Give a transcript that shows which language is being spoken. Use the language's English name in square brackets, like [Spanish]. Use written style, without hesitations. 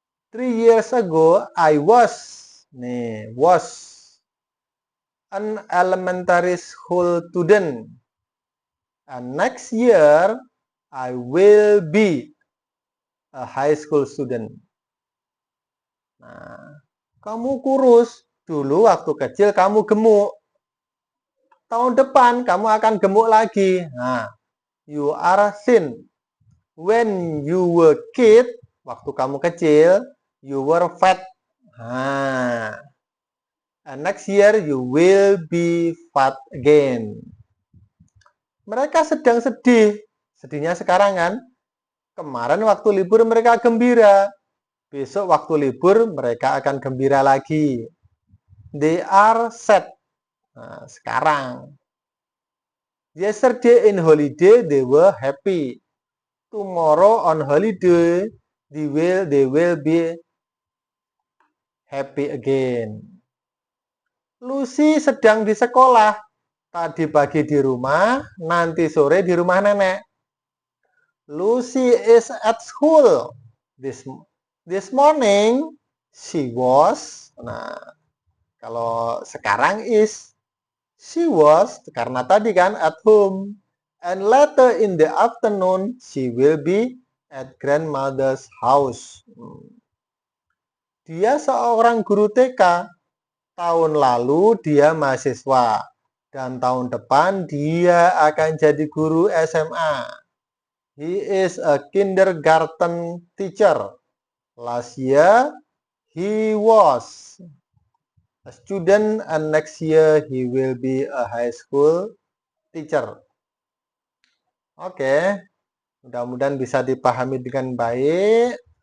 [English] 3 years ago I was, nih, was an elementary school student. And next year I will be a high school student. [Indonesian] Nah, kamu kurus. Dulu waktu kecil kamu gemuk. Tahun depan kamu akan gemuk lagi. [English] Nah, you are thin. When you were kid, [Indonesian] waktu kamu kecil, [English] you were fat. Nah, and next year you will be fat again. [Indonesian] Mereka sedang sedih. Sedihnya sekarang kan? Kemarin waktu libur mereka gembira. Besok waktu libur mereka akan gembira lagi. [English] They are sad. [Indonesian] Nah, sekarang. [English] Yesterday in holiday they were happy. Tomorrow on holiday they will be happy again. [Indonesian] Lucy sedang di sekolah. Tadi pagi di rumah, nanti sore di rumah nenek. [English] Lucy is at school. This morning she was. [Indonesian] Nah, kalau sekarang is she was karena tadi kan [English] at home. And later in the afternoon she will be at grandmother's house. [Indonesian] Dia seorang guru TK. Tahun lalu dia mahasiswa. Dan tahun depan dia akan jadi guru SMA. [English] He is a kindergarten teacher. Last year he was a student and next year he will be a high school teacher. [Indonesian] Oke, mudah-mudahan bisa dipahami dengan baik.